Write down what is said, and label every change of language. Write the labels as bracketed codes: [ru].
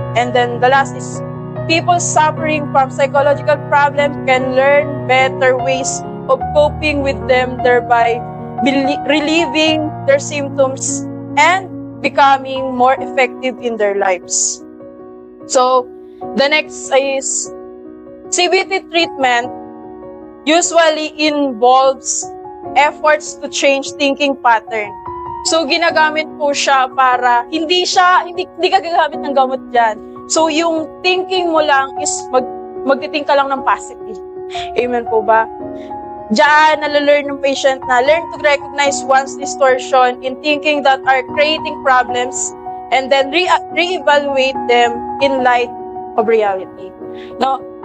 [en] And then the last is people suffering from psychological problems can learn better ways of coping with them, thereby relieving their symptoms and becoming more effective in their lives. So, the next is CBT treatment usually involves efforts to change thinking pattern. [tl] So, ginagamit po siya para hindi ka gagamit ng gamot dyan. So, yung thinking mo lang is mag-think ka lang ng positive. Amen po ba? Diyan, nalalearn ng patient na [en] learn to recognize one's distortion in thinking that are creating problems and then re-evaluate them in light of reality. No?